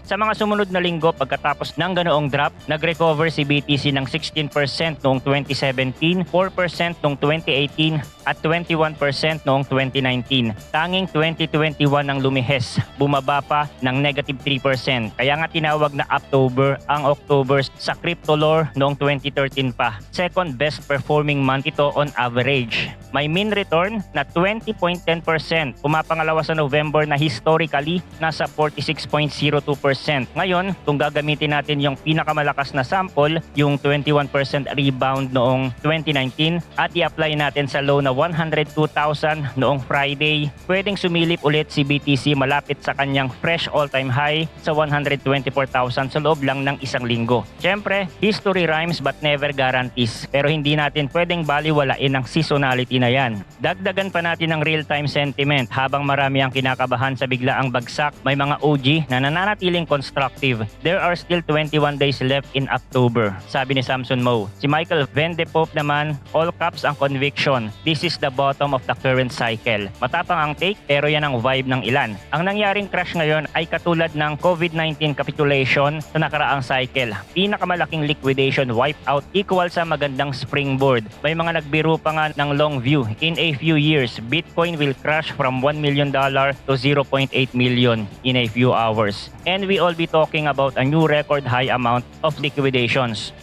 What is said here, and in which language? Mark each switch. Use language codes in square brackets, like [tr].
[tl] Sa mga sumunod na linggo pagkatapos ng ganoong drop, nag-recover si BTC ng 16% noong 2017, 4% noong 2018 at 21% noong 2019. Tanging 2021 ang lumihes, bumaba pa ng negative 3%. Kaya nga tinawag na October ang October sa crypto lore noong 2013 pa. Second best performing month ito on average. May mean return na 20.10%. Pumapangalawa sa November na historically nasa 46.02%. Ngayon, kung gagamitin natin yung pinakamalakas na sample, yung 21% rebound noong 2019 at i-apply natin sa low na 102,000 noong Friday, pwedeng sumilip ulit si BTC malapit sa kanyang fresh all-time high sa 124,000 sa loob lang ng isang linggo. Siyempre, [en] history rhymes but never guarantees. [tl] Pero hindi natin pwedeng baliwalain ang seasonality na yan. Dagdagan pa natin ang real-time sentiment habang marami ang kinakabahan sa biglang bigla ang bagsak. May mga OG na nananatiling constructive. [en] There are still 21 days left in October, [tl] sabi ni [en] Samson Moe. [tl] Si Michael Vendepope naman, all caps ang conviction. [en] This is the bottom of the current cycle. [tl] Matapang ang take pero yan ang vibe ng ilan. Ang nangyaring crash ngayon ay katulad ng COVID-19 capitulation sa nakaraang cycle. Pinakamalaking liquidation wipeout equal sa magandang springboard. May mga nagbiro pa nga ng long view. [en] In a few years, Bitcoin will crash from $1 million to 0.8 million in a few hours. And we all be talking about a new record high amount of liquidations.